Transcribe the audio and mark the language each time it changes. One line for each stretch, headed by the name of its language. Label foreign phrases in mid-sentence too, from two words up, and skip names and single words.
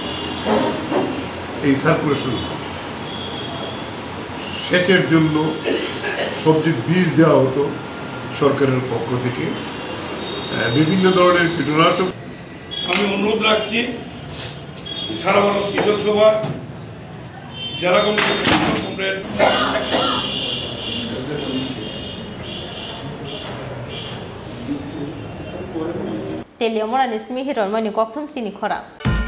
Bangla: এই সার্কুলেশন সেচের জন্য সবজির বীজ দেওয়া হতো সরকারের পক্ষ থেকে বিভিন্ন ধরনের কীটনাশক আমি অনুরোধ রাখছি সারা ভারত কৃষক সভা জেলা কমিটির
Kok Borok: Teliamura ni simi hiron mani koktum chini khora